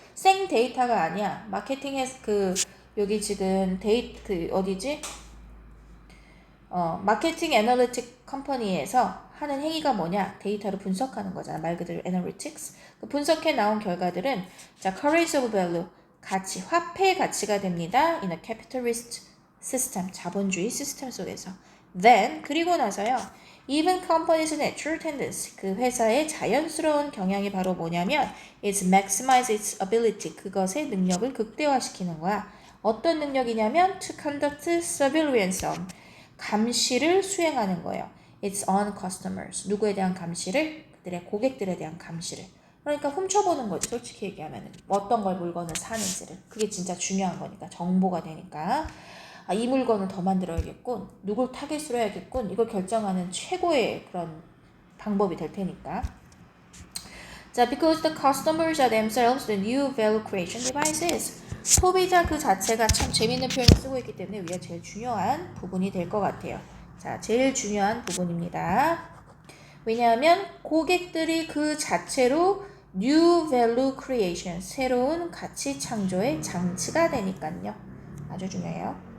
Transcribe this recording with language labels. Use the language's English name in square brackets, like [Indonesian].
[Korean] 생 데이터가 아니야. 마케팅에 여기 지금 어디지? 마케팅 애널리틱 컴퍼니에서 하는 행위가 뭐냐? 데이터를 분석하는 거잖아. 말 그대로 애널리틱스. 그 분석해 나온 결과들은 자, [English] currency of value, [Korean] 가치, 화폐의 가치가 됩니다. [English] in a capitalist system, [Korean] 자본주의 시스템 속에서. [English] Then, [Korean] 그리고 나서요. [English] Even companies' natural tendency, [Korean] 그 회사의 자연스러운 경향이 바로 뭐냐면 [English] is maximize its ability, [Korean] 그것의 능력을 극대화시키는 거야. 어떤 능력이냐면 [English] to conduct surveillance on, [Korean] 감시를 수행하는 거예요. [English] It's on customers. [Korean] 누구에 대한 감시를? 그들의 고객들에 대한 감시를. 그러니까 훔쳐보는 거지, 솔직히 얘기하면. 어떤 걸 물건을 사는지를. 그게 진짜 중요한 거니까. 정보가 되니까. 아, 이 물건을 더 만들어야겠군. 누굴 타겟으로 해야겠군. 이걸 결정하는 최고의 그런 방법이 될 테니까. 자, [English] because the customers are themselves the new value creation devices. [Korean] 소비자 그 자체가 참 재밌는 표현을 쓰고 있기 때문에 우리가 제일 중요한 부분이 될 것 같아요. 자, 제일 중요한 부분입니다. 왜냐하면 고객들이 그 자체로 [English] new value creation, [Korean] 새로운 가치 창조의 장치가 되니까요. 아주 중요해요.